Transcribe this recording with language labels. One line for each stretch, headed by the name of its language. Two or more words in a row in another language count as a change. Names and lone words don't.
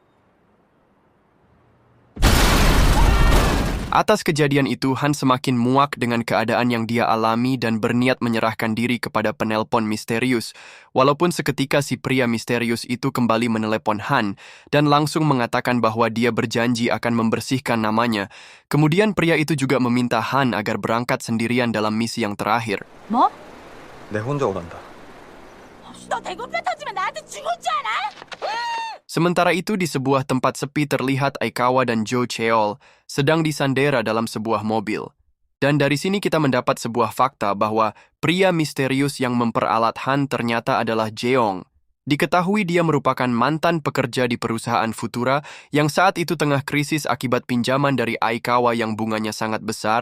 Indonesian: Atas kejadian itu, Han semakin muak dengan keadaan yang dia alami dan berniat menyerahkan diri kepada penelpon misterius. Walaupun seketika si pria misterius itu kembali menelepon Han dan langsung mengatakan bahwa dia berjanji akan membersihkan namanya. Kemudian pria itu juga meminta Han agar berangkat sendirian dalam misi yang terakhir.
Korean: 뭐? 내 혼자 오란다. 너 대군표 터지면 나한테 죽을 줄 알아?
Indonesian: Sementara itu di sebuah tempat sepi terlihat Aikawa dan Jo Cheol sedang disandera dalam sebuah mobil. Dan dari sini kita mendapat sebuah fakta bahwa pria misterius yang memperalat Han ternyata adalah Jeong. Diketahui dia merupakan mantan pekerja di perusahaan Futura yang saat itu tengah krisis akibat pinjaman dari Aikawa yang bunganya sangat besar.